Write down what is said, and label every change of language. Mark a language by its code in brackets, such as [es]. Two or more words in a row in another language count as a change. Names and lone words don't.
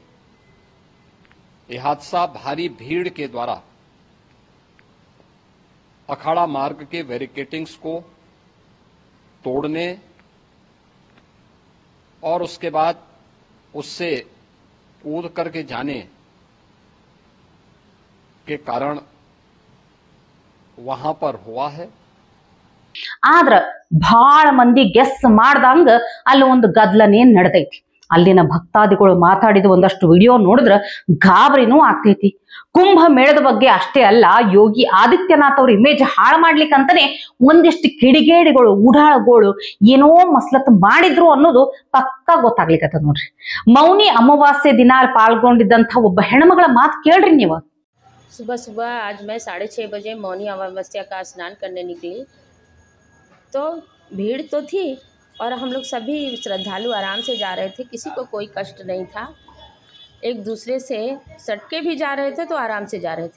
[hi] यह हादसा भारी भीड़ के द्वारा अखाड़ा मार्ग के बैरिकेडिंग्स को तोड़ने और उसके बाद उससे कूद करके जाने के कारण वहां पर हुआ है। [kn] ಆದ್ರ ಬಹಳ ಮಂದಿ ಗೆಸ್ ಮಾಡ್ದಂಗ ಅಲ್ಲಿ ಒಂದು ಗದ್ಲನೇ ನಡೆದೈತಿ। ಅಲ್ಲಿನ ಭಕ್ತಾದಿಗಳು ಮಾತಾಡಿದ ಒಂದಷ್ಟು ವಿಡಿಯೋ ನೋಡಿದ್ರ ಗಾಬರಿನೂ ಆಗ್ತೈತಿ। ಕುಂಭ ಮೇಳದ ಬಗ್ಗೆ ಅಷ್ಟೇ ಅಲ್ಲ, ಯೋಗಿ ಆದಿತ್ಯನಾಥ್ ಅವ್ರ ಇಮೇಜ್ ಹಾಳು ಮಾಡ್ಲಿಕ್ಕಂತಾನೆ ಒಂದಿಷ್ಟು ಕಿಡಿಗೇಡಿಗಳು ಉಡಾಳಗಳು ಏನೋ ಮಸ್ಲತ್ ಮಾಡಿದ್ರು ಅನ್ನೋದು ಪಕ್ಕಾ ಗೊತ್ತಾಗ್ಲಿಕ್ಕತ್ತದ ನೋಡ್ರಿ। ಮೌನಿ ಅಮಾವಾಸ್ಯೆ ದಿನ ಪಾಲ್ಗೊಂಡಿದ್ದಂತ ಒಬ್ಬ ಹೆಣ್ಮಗಳ ಮಾತು ಕೇಳ್ರಿ ನೀವು। [hi] सुबह सुबह आज मैं 6:30 बजे मौनी अमावस्या का स्नान करने निकली तो भीड़ तो थी और हम लोग सभी श्रद्धालु आराम से जा रहे थे, किसी को कोई कष्ट नहीं था। एक दूसरे से सटके भी जा रहे थे तो आराम से जा रहे थे।